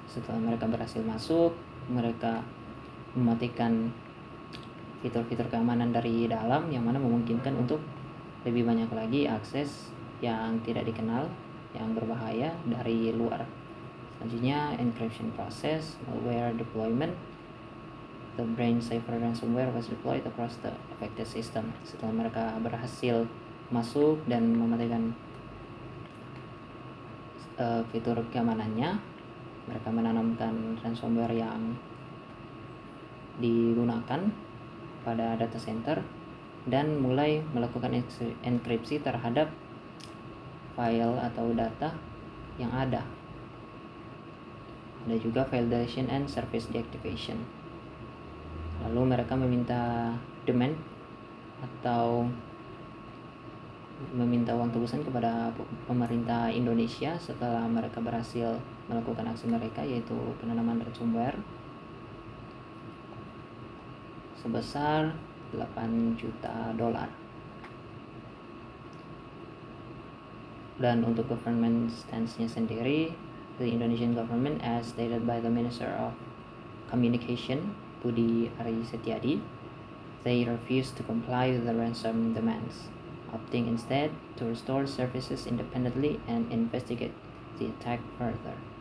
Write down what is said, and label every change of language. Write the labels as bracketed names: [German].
[Indonesian] Setelah mereka berhasil masuk, mereka mematikan fitur-fitur keamanan dari dalam yang mana memungkinkan untuk lebih banyak lagi akses yang tidak dikenal, yang berbahaya dari luar. Selanjutnya [English] encryption process, malware deployment. The Brain Cipher ransomware was deployed across the affected system. [Indonesian] Setelah mereka berhasil masuk dan mematikan fitur keamanannya, mereka menanamkan ransomware yang digunakan pada data center dan mulai melakukan enkripsi terhadap file atau data yang ada. Ada juga [English] file deletion and service deactivation. [Indonesian] Lalu mereka meminta demand atau meminta uang tebusan kepada pemerintah Indonesia setelah mereka berhasil melakukan aksi mereka, yaitu penanaman ransomware sebesar $8 juta. Dan untuk [English] government stance-nya [Indonesian] sendiri, [English] the Indonesian government as stated by the Minister of Communication Budi Ari Setiadi, they refused to comply with the ransom demands, opting instead to restore services independently and investigate the attack further.